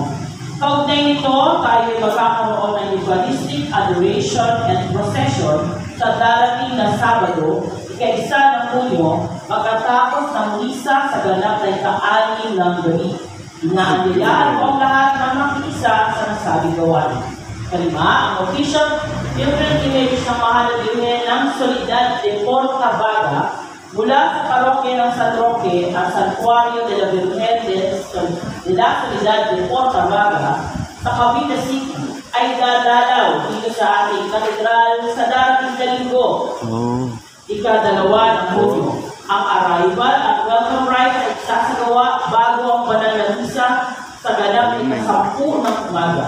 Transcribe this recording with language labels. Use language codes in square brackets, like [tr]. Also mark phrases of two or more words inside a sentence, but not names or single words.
[tl] Kaugnay nito, tayo ay magkakaroon ng [en] Eucharistic Adoration and Procession [tl] sa darating na Sabado, ika-1 ng Hunyo, magkatapos ng misa sa ganap na ika-6 ng gabi. Inaanyayahan po ang lahat ng makikisa sa nasabing gawain. Kalima, ang [en] official different image [tl] ng mahal na Birhen ng Soledad de Portabaga mula sa parokya ng San Roque at Santuario de la Virgen de la Soledad de Portabaga sa Cavite City ay dadalaw dito sa ating katedral sa darating na linggo, ika-2 ng Hunyo. Ang arrival at [en] welcome rite [tl] ay sasagawa bago ang banal na misa sa ganap na ika-10 ng umaga.